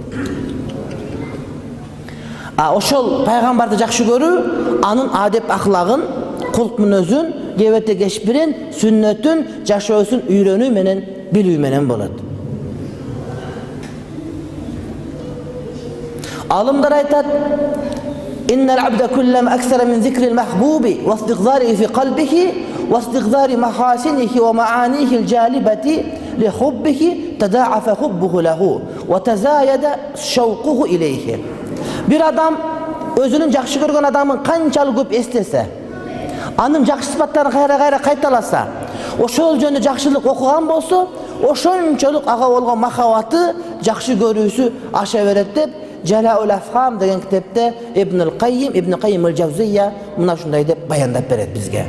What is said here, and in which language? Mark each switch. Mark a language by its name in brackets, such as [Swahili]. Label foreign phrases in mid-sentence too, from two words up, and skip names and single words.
[Kyrgyz] Ошол пайгамбарды жакшы көрүү, анын адеп ахлагын, кулк мүнөзүн, кебете кешпирин, сүннөтүн, жашоосун үйрөнүү менен, билүү менен болот. Алымдар айтат: [Arabic] "إن العبد كلما أكثر من ذكر المحبوب واستحضاره في قلبه واستحضار محاسنه ومعانيه الجالبة لحبه تضاعف حبه له وتزايد شوقه إليه." [Kyrgyz] Bir adam özünün жакшы көргөн адамын канчалык көп эстесе, анын жакшы сыпаттарын кайра кайталаса, ошол жөнүндө жакшылык окуган болсо, ошончолук ага болгон махабаты, жакшы көрүүсү аша берет деп Жалаул Афхам деген китепте Ибн Каййим аль-Джавзия мына ушундай деп баяндап берет бизге.